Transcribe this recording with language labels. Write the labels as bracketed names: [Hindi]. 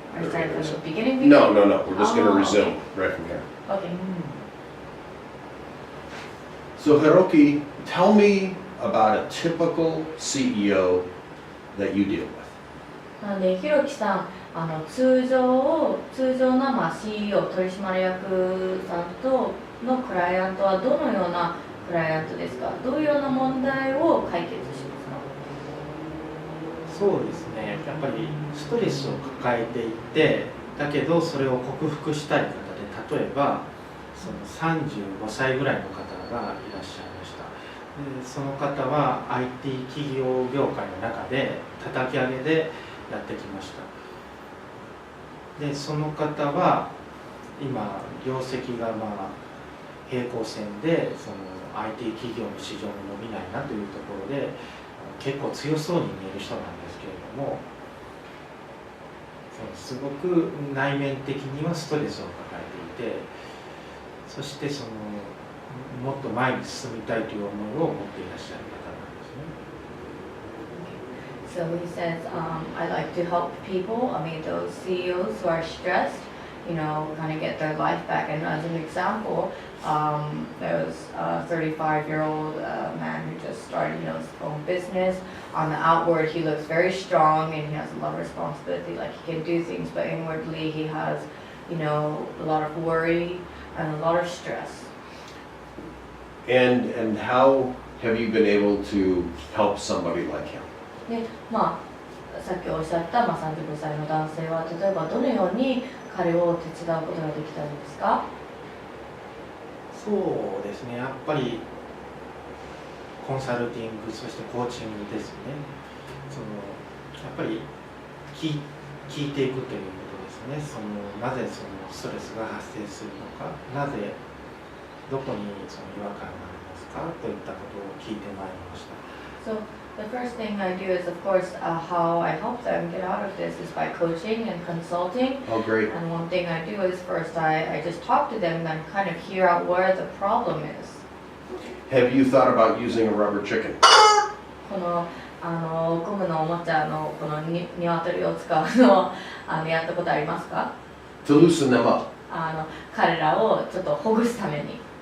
[English] Are you starting from the beginning? No. We're just going to Oh, resume right from here. Okay. So Hiroyuki, tell me about a typical CEO that you deal with. [Japanese] なのでひろきさん、通常なCEO 取締役さんとのクライアントはどのようなクライアントですか？どういうような問題を解決しますか？そうですね。やっぱりストレスを抱えていて、だけどそれを克服したい方で、例えばその35歳ぐらいの方がいらっしゃいました。でその方は IT 企業業界の中で叩き上げでやってきました。でその方は今業績が平行線でその IT 企業の市場も伸びないなというところで結構強そうに見える人なんですけれども、すごく内面的にはストレスを抱えていて、そしてもっと前に進みたいという思いを持っていらっしゃる方なんですね。 [English] So he says, I like to help people, those CEOs who are stressed, kind of get their life back. And as an example, There was a 35-year-old man who just started his own business. On the outward, he looks very strong and he has a lot of responsibility, like he can do things, but inwardly he has, a lot of worry and a lot of stress. And how have you been able to help somebody like him? [Japanese] で、さっきおっしゃった、35歳の男性は例えばどのように彼を手伝うことができたんですか？そうですね、やっぱりコンサルティング、そしてコーチングですね。やっぱり聞いていくということですね。なぜそのストレスが発生するのか、なぜどこにその違和感がありますかといったことを聞いてまいりました。 [English] So the first thing I do is, of course, how I help them get out of this is by coaching and consulting. Oh, great. And one thing I do is first I just talk to them and kind of hear out where the problem is. Have you thought about using a rubber chicken? [Japanese] このゴムのおもちゃのこの鶏を使うのをやったことありますか？ [English] To loosen them up. [Japanese] 彼らをちょっとほぐすために。